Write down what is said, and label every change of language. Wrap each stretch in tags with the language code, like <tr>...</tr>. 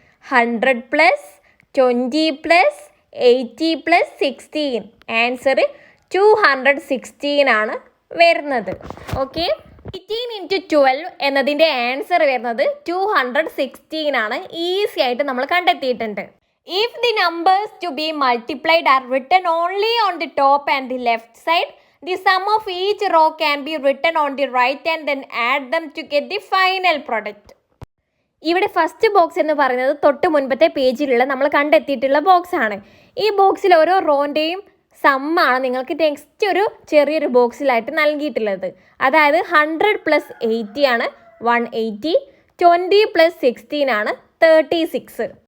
<ml>100 + 20 + 80 + 16 answer 216 ആണ് വരുന്നത്. Okay, 18 × 12 എന്നതിൻ്റെ ആൻസർ വരുന്നത് 216 ആണ്. ഈസി ആയിട്ട് നമ്മൾ കണ്ടെത്തിയിട്ടുണ്ട്.</ml> <en>If the numbers to be multiplied are written only on the top and the left side, the sum of each row can be written on the right and then add them to get the final product.</en> <ml>ഇവിടെ first box എന്ന് പറയുന്നത് തൊട്ട് മുൻപത്തെ പേജിലുള്ള നമ്മൾ കണ്ടെത്തിയിട്ടുള്ള box ആണ്. ഈ ബോക്സിൽ ഓരോ റോൻ്റെയും സമ്മാണ് നിങ്ങൾക്ക് നെക്സ്റ്റ് ഒരു ചെറിയൊരു ബോക്സിലായിട്ട് നൽകിയിട്ടുള്ളത്. അതായത് 100 + 80 ആണ് 180, 20 + 16 ആണ് 36.</ml>